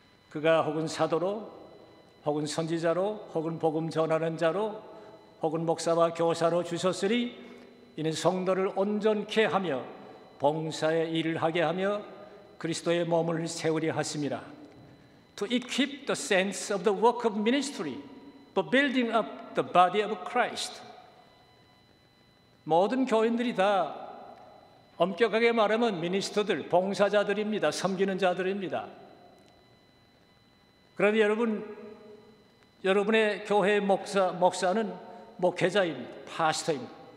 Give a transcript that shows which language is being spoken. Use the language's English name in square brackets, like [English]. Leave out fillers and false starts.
[Korean] 그가 혹은 사도로, 혹은 선지자로, 혹은 복음 전하는 자로, 혹은 목사와 교사로 주셨으니 이는 성도를 온전케 하며 봉사의 일을 하게 하며 그리스도의 몸을 세우려 하심이라. [English] To equip the saints of the work of ministry, for building up the body of Christ. [Korean] 모든 교인들이 다 엄격하게 말하면 미니스터들, 봉사자들입니다. 섬기는 자들입니다. 그런데 여러분의 교회의 목사는 목회자입니다. 파스터입니다.